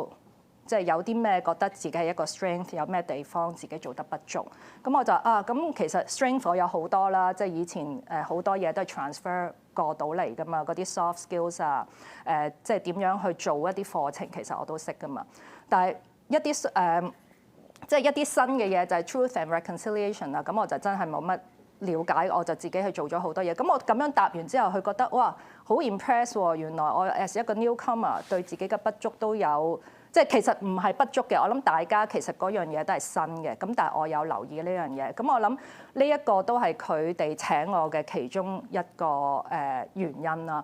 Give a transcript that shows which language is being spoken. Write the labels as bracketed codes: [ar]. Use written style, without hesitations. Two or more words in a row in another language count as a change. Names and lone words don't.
[yue] 即係有啲咩覺得自己係一個 strength， 有咩地方自己做得不足，咁我就咁其實 strength 我有好多啦，即係以前好多嘢都係 transfer 過到嚟噶嘛，嗰啲 [en] soft skills [yue] 啊，即係點樣去做一啲課程，其實我都識噶嘛。但係一啲即係一啲新嘅嘢就係 [en] truth and reconciliation [yue] 啊，咁我就真係冇乜了解，我就自己去做咗好多嘢。咁我咁樣答完之後，佢覺得哇好 impress 喎，原來我 as 一個 newcomer 對自己嘅不足都有。即係其實唔係不足嘅，我諗大家其實嗰樣嘢都係新嘅，咁但係我有留意呢樣嘢，咁我諗呢一個都係佢哋請我嘅其中一個原因啦。